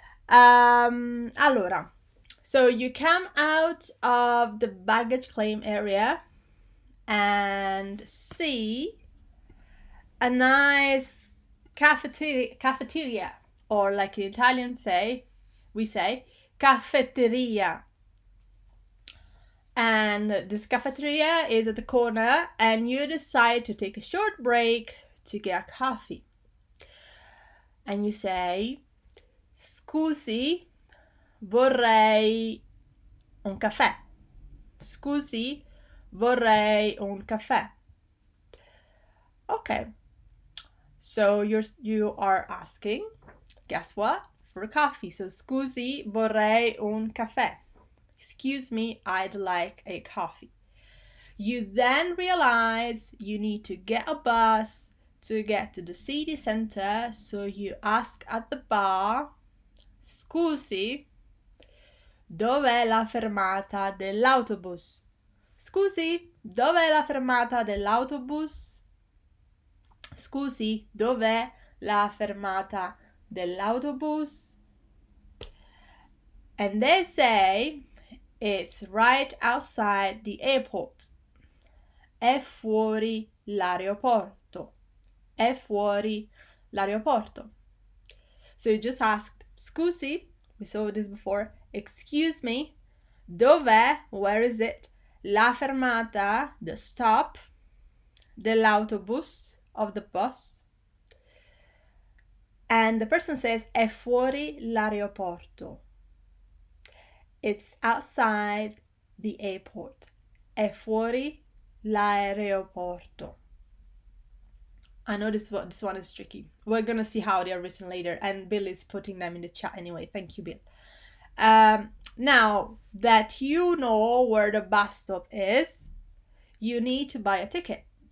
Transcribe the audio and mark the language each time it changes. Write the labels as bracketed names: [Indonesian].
[English] Allora, so you come out of the baggage claim area and see a nice cafeteria, or like in Italian we say caffetteria. And this cafeteria is at the corner, and you decide to take a short break to get a coffee. And you say, [Italian] scusi, vorrei un caffè. Scusi, vorrei un caffè. Okay. [English] So you are asking, guess what? For a coffee. [Italian] So scusi, vorrei un caffè. [English] Excuse me, I'd like a coffee. You then realize you need to get a bus to get to the city center, so you ask at the bar, [Italian] scusi, dov'è la fermata dell'autobus? Scusi, dov'è la fermata dell'autobus? Scusi, dov'è la fermata dell'autobus? [English] And they say, It's right outside the airport. [Italian] È fuori l'aeroporto. È fuori l'aeroporto. [English] So you just asked, [Italian] scusi, [English] we saw this before, excuse me, [Italian] dov'è, [English] where is it, [Italian] la fermata, [English] the stop, [Italian] dell'autobus, [English] of the bus. And the person says, [Italian] è fuori l'aeroporto. [English] It's outside the airport. [Italian] È fuori l'aeroporto. [English] I know this one is tricky. We're gonna see how they are written later, and Bill is putting them in the chat anyway. Thank you, Bill. Now that you know where the bus stop is, you need to buy a ticket.